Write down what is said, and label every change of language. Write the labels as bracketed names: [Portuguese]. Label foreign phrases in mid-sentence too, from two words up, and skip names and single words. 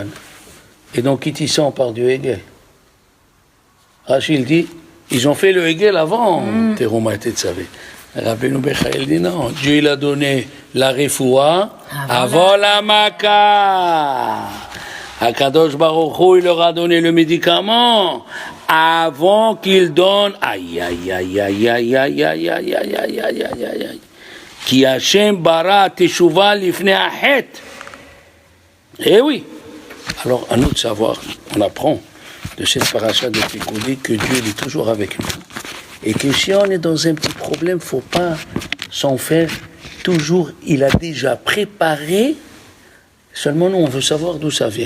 [French] Et donc Kitissa, on parle du Hegel. Rachid dit, ils ont fait le Hegel avant Teruma et Tetzaveh. Rabbeinu Bechaye dit non, Dieu il a donné la refoua avant la Maka. [Hebrew] הקדוש ברוך הוא, [French] il leur a donné le médicament avant qu'il donne [Hebrew] כי השם ברא תשובה לפני החטא. [French] Eh oui. Alors à nous de savoir, on apprend de cette paracha de Pikoudi que Dieu il est toujours avec nous. Et que si on est dans un petit problème, faut pas s'en faire. Toujours, il a déjà préparé. Seulement, nous, on veut savoir d'où ça vient.